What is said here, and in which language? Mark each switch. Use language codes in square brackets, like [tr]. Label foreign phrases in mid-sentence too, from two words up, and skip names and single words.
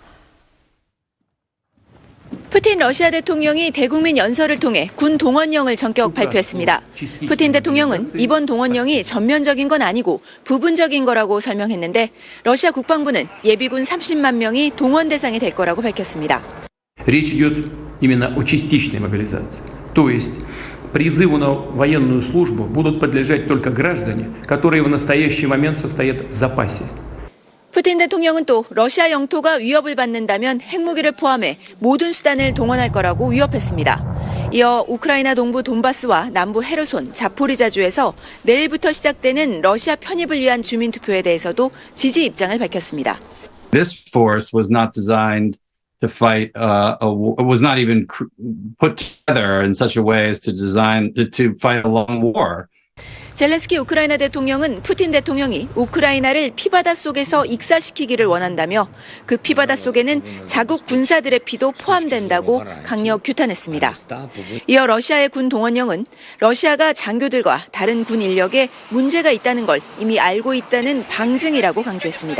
[ko] 푸틴 러시아 대통령이 대국민 연설을 통해 군 동원령을 전격 발표했습니다. 푸틴 대통령은 이번 동원령이 전면적인 건 아니고 부분적인 거라고 설명했는데 러시아 국방부는 예비군 30만 명이 동원 대상이 될 거라고 밝혔습니다. [ru] Речь идет именно о частичной мобилизации. То есть призыву на военную службу будут подлежать только граждане, которые в настоящий момент состоят в запасе. [ko] 푸틴 대통령은 또 러시아 영토가 위협을 받는다면 핵무기를 포함해 모든 수단을 동원할 거라고 위협했습니다. 이어 우크라이나 동부 돈바스와 남부 헤르손, 자포리자주에서 내일부터 시작되는 러시아 편입을 위한 주민투표에 대해서도 지지 입장을 밝혔습니다. [en] This force was not designed to fight was not even put together in such a way as to fight a long war. [ko] 젤렌스키 우크라이나 대통령은 푸틴 대통령이 우크라이나를 피바다 속에서 익사시키기를 원한다며 그 피바다 속에는 자국 군사들의 피도 포함된다고 강력 규탄했습니다. 이어 러시아의 군 동원령은 러시아가 장교들과 다른 군 인력에 문제가 있다는 걸 이미 알고 있다는 방증이라고 강조했습니다.